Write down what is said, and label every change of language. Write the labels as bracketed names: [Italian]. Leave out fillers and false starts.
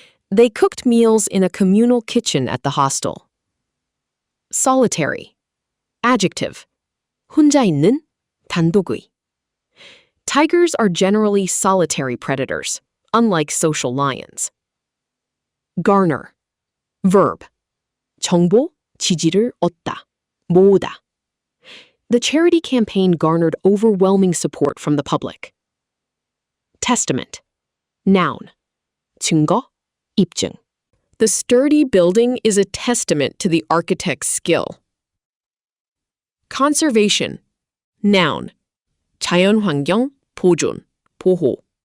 [English] They cooked meals in a communal kitchen at the hostel. Solitary. Adjective. [Korean] 혼자 있는, 단독의. [English] Tigers are generally solitary predators, unlike social lions. Garner. Verb. [Korean] 정보, 지지를 얻다, 모으다. [English] The charity campaign garnered overwhelming support from the public. Testament. Noun. [Korean] 증거, 입증. [English] The sturdy building is a testament to the architect's skill. Conservation. Noun. [Korean] 자연환경, 보존, 보호.